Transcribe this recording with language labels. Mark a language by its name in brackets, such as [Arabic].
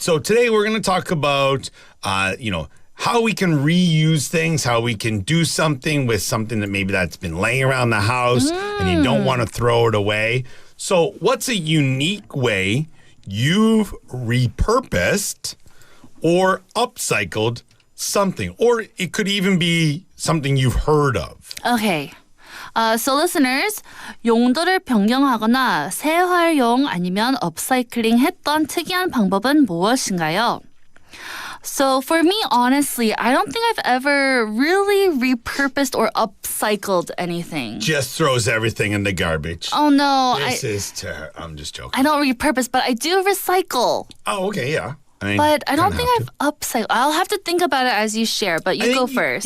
[English] So today we're going to talk about, how we can reuse things, how we can do something with something that maybe that's been laying around the house and you don't want to throw it away. So what's a unique way you've repurposed or upcycled something? Or it could even be something you've heard of. Okay. So listeners, [Korean] 용도를 변경하거나 재활용 아니면 업사이클링 했던 특이한 방법은 무엇인가요? [English] So for me, honestly, I don't think I've ever really repurposed or upcycled anything. Just throws everything in the garbage. Oh no, I'm just joking. I don't repurpose, but I do recycle. Oh, okay, yeah. But I don't think I've upcycled. I'll have to think about it as you share, but you go first.